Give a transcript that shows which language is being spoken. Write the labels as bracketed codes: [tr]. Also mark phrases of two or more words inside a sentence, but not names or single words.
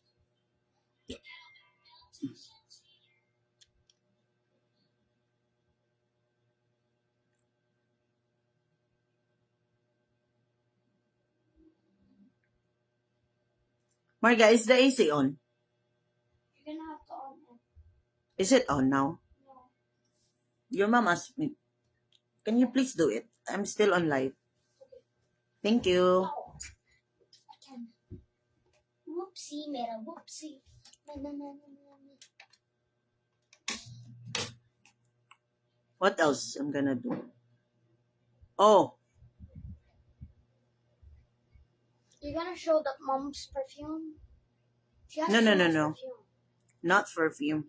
[en] Marga, is the AC on? You're gonna have to on it. Is it on now? No. Your mom asked me. Can you please do it? I'm still on live. Thank you. Oh. I can. Whoopsie, mera whoopsie. Na, na, na, na, na, na. What else I'm gonna do? Oh, You're gonna show that mom's perfume? She has No, so no, no, much no. perfume. not perfume.